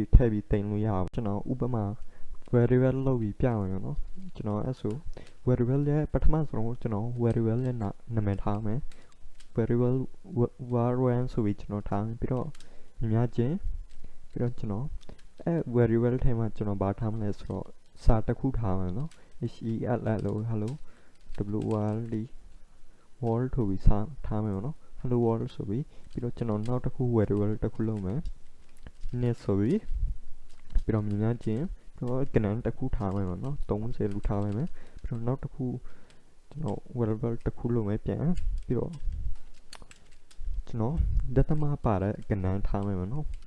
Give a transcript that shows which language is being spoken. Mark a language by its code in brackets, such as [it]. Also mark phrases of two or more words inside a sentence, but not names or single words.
[my] ထည့်ပြီးတင်လို့ရအောင်ကျွန်တော်ဥပမာ variable လုပ်ပြီးပြမယ်နော်ကျွန်တော်အဲ့ဆို variable ရဲ့ပထမဆုံးကျွန်တော် variable ရဲ့နာမည်ထား မယ် [en] variable var1 [my] ဆိုပြီးကျွန်တော်ထားမယ်ပြီးတော့များချင်းပြီးတော့ကျွန်တော်အဲ variable ထဲမှာကျွန်တော်ဘာထားမလဲဆို တော့စာတစ်ခုထားမယ်နော် hell လို့ [en] hello world world [my] ဆိုပြီးစာထားမယ်နော် [en] hello world [my] ဆိုပြီးတော့ကျွန်တော်နောက်တစ်ခု variable တစ်ခုလုပ်မယ် net ဆိုပြီးတော့များချင်းတော့ကဏ္ဍတစ်ခုထားမယ်ပေါ့နော်30လို့ထားမယ်ပြီးတော့နောက်တစ်ခုကျွန်တော် variable တစ်ခုလုပ်မယ်ပြန်ပြီးတော့ကျွန်တော် data မှာပါတဲ့ကဏ္ဍထားမယ်ပေါ့နော်